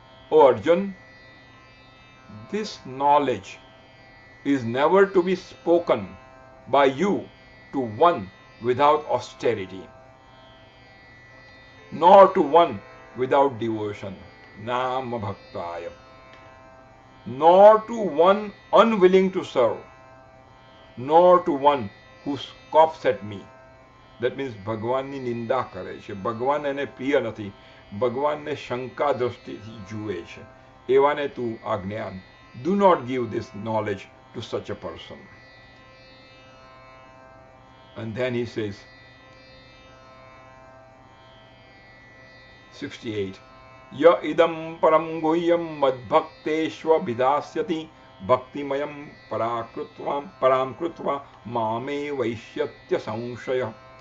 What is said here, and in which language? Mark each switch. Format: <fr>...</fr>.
<en>O Arjun, this knowledge is never to be spoken by you to one without austerity, nor to one without devotion,</en> <sa>nama bhaktaya,</sa> <en>nor to one unwilling to serve, nor to one who scoffs at me. That means</en> <gu>ભગવાનની નિંદા કરે છે, ભગવાન એને પ્રિય નથી, ભગવાનને શંકા દ્રષ્ટિથી જુએ છે, એવાને તું આ જ્ઞાન.</gu> <en>Do not give this knowledge to such a person. And then he says, 68,</en> <sa>Ya idam param guhyam madbhakteshva vidasyati bhaktimayam param krutva mame vaishyatya samshaya.</sa>